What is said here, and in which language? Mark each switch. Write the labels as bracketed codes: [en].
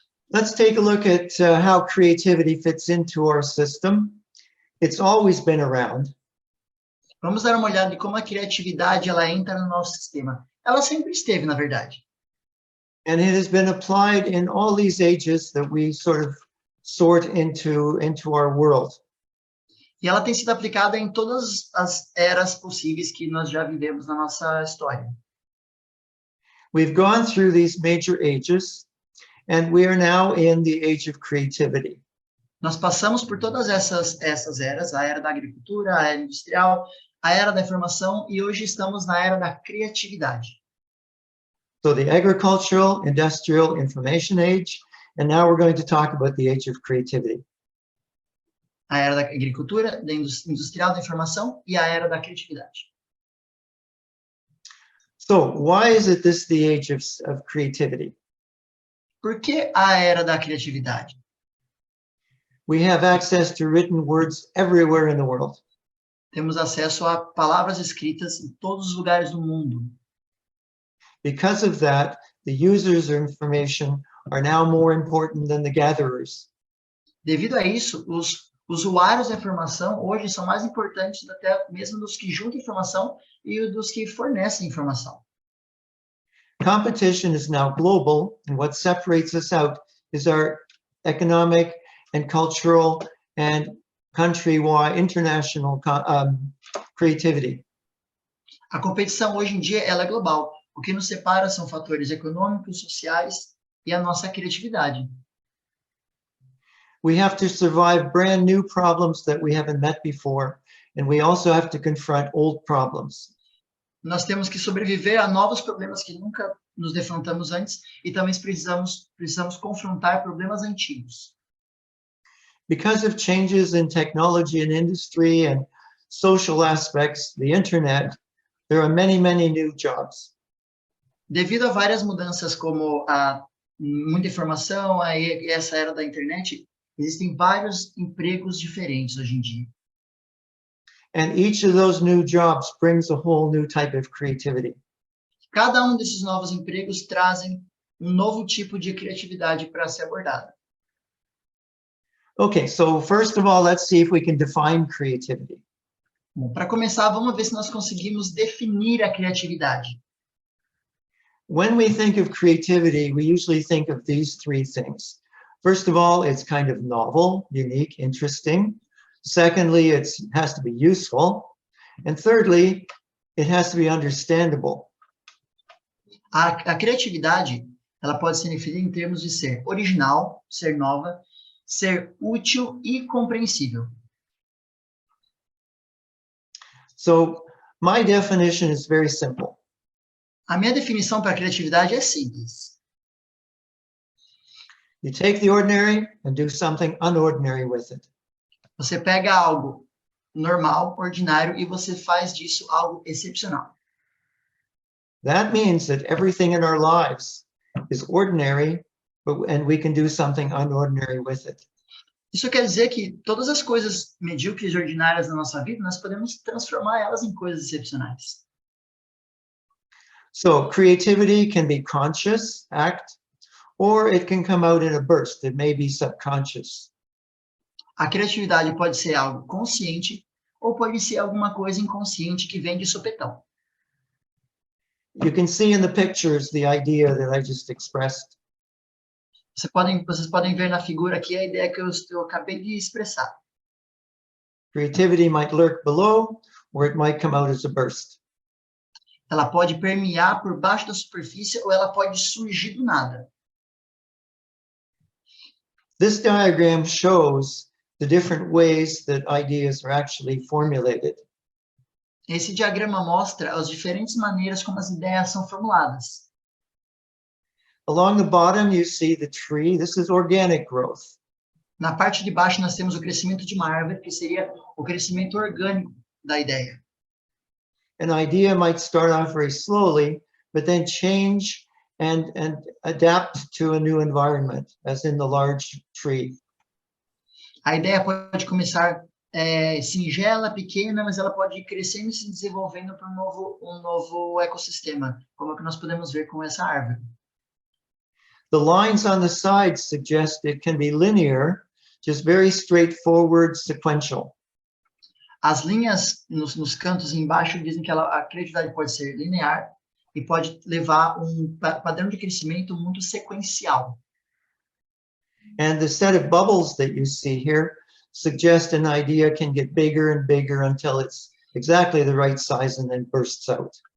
[en] Let's take a look at how creativity fits into our system. It's always been around. [pt] Vamos dar uma olhada de como a criatividade ela entra no nosso sistema. Ela sempre esteve, na verdade. [en] And it has been applied in all these ages that we sort into our world. [pt] E ela tem sido aplicada em todas as eras possíveis que nós já vivemos na nossa história. [en] We've gone through these major ages, and we are now in the age of creativity. [pt] Nós passamos por todas essas eras, a era da agricultura, a era industrial, a era da informação, e hoje estamos na era da criatividade. [en] So the agricultural, industrial, information age, and now we're going to talk about the age of creativity. [pt] A era da agricultura, da industrial, da informação e a era da criatividade. [en] So why is it this the age of creativity? [pt] Por que a era da criatividade? [en] We have access to written words everywhere in the world. [pt] Temos acesso a palavras escritas em todos os lugares do mundo. [en] Because of that, the users of information are now more important than the gatherers. [pt] Devido a isso, os usuários da informação hoje são mais importantes até mesmo dos que juntam informação e dos que fornecem informação. [en] Competition is now global, and what separates us out is our economic and cultural and country-wide international creativity. [pt] A competição hoje em dia ela é global. O que nos separa são fatores econômicos, sociais e a nossa criatividade. [en] We have to survive brand new problems that we haven't met before, and we also have to confront old problems. [pt] Nós temos que sobreviver a novos problemas que nunca nos defrontamos antes e também precisamos confrontar problemas antigos. [en] Because of changes in technology and industry and social aspects, the internet, there are many, many new jobs. [pt] Devido a várias mudanças como muita informação, essa era da internet, Existem vários empregos diferentes hoje em dia. [en] And each of those new jobs brings a whole new type of creativity. [pt] Cada um desses novos empregos trazem um novo tipo de criatividade para ser abordada. [en] Okay, so first of all, let's see if we can define creativity. [pt] Bom, para começar, vamos ver se nós conseguimos definir a criatividade. [en] When we think of creativity, we usually think of these three things. First of all, it's kind of novel, unique, interesting. Secondly, it has to be useful. And thirdly, it has to be understandable. [pt] A criatividade, ela pode ser definida em termos de ser original, ser nova, ser útil e compreensível. [en] So my definition is very simple. [pt] A minha definição para criatividade é simples. [en] You take the ordinary and do something unordinary with it. [pt] Você pega algo normal, ordinário, e você faz disso algo excepcional. [en] That means that everything in our lives is ordinary, and we can do something unordinary with it. [pt] Isso quer dizer que todas as coisas medíocres e ordinárias da nossa vida, nós podemos transformar elas em coisas excepcionais. [en] So creativity can be conscious act, or it can come out in a burst. It may be subconscious. [pt] A criatividade pode ser algo consciente ou pode ser alguma coisa inconsciente que vem de sopetão. [en] You can see in the pictures the idea that I just expressed. [pt] Vocês podem ver na figura aqui a ideia que eu acabei de expressar. [en] Creativity might lurk below, or it might come out as a burst. [pt] Ela pode permear por baixo da superfície ou ela pode surgir do nada. [en] This diagram shows the different ways that ideas are actually formulated. [pt] Esse diagrama mostra as diferentes maneiras como as ideias são formuladas. [en] Along the bottom, you see the tree. This is organic growth. [pt] Na parte de baixo, nós temos o crescimento de uma árvore, que seria o crescimento orgânico da ideia. [en] An idea might start off very slowly, but then change and adapt to a new environment, as in the large tree. [pt] A ideia pode começar singela, pequena, mas ela pode ir crescendo e se desenvolvendo para um novo ecossistema, como é que nós podemos ver com essa árvore. [en] The lines on the sides suggest it can be linear, just very straightforward, sequential. [pt] As linhas nos cantos embaixo dizem que a criatividade pode ser linear e pode levar um padrão de crescimento muito sequencial. [en] And the set of bubbles that you see here suggest an idea can get bigger and bigger until it's exactly the right size and then bursts out.